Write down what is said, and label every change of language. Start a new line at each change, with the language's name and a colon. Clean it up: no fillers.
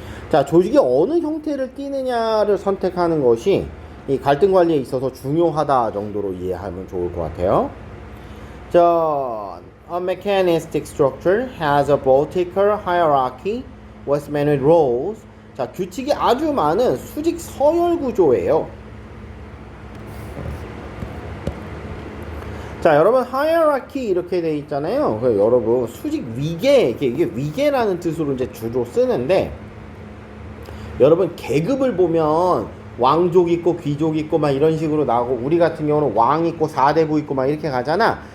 Korean: 자, 조직이 어느 형태를 띠느냐를 선택하는 것이 이 갈등 관리에 있어서 중요하다 정도로 이해하면 좋을 것 같아요.
English: 자, a mechanistic structure has a vertical hierarchy with many rows.
Korean: 자, 규칙이 아주 많은 수직 서열 구조예요. 자, 여러분 hierarchy 이렇게 돼 있잖아요. 그래서 여러분 수직 위계, 이게 위계라는 뜻으로 이제 주로 쓰는데, 여러분 계급을 보면 왕족 있고 귀족 있고 막 이런 식으로 나오고, 우리 같은 경우는 왕 있고 사대부 있고 막 이렇게 가잖아.